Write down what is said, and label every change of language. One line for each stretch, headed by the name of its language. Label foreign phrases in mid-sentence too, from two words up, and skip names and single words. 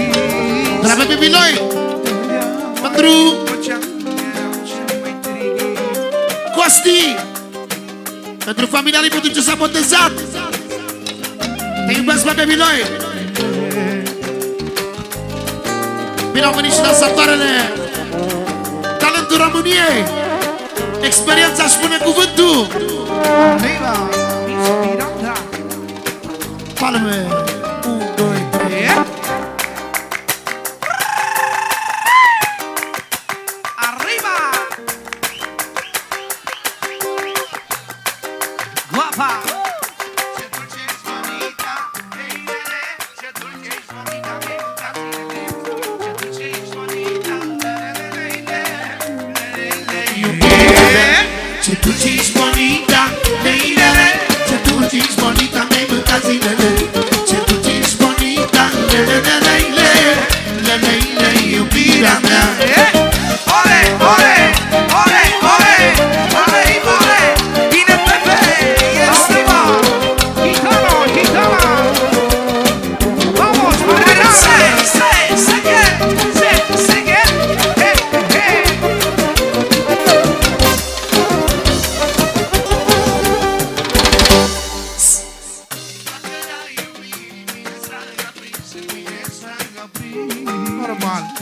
Romanian: De la Baby Noi, pentru Costi, pentru familia lui pentru ce s-a botezat. Te iubesc la Baby Noi. Bine au venit și dansatoarele. Talentul României. Experiența își spune cuvântul.
Spanish: Arriba, inspirada.
Romanian: Palme. 1, 2, 3.
Spanish: Arriba. Guapa.
Romanian: Ce tu ești bonita, leilele. Ce tu ești bonita, mi-ai mâncat zilele. Ce tu ești bonita, leleleleile. Leleile, iubirea mea. Ole, ole, ole, ole, ole, ole. Bine,
Spanish: Pepe, este va. Gitano, gitana. Vamos, Mariana. Sigue. Hey, hey. Normal.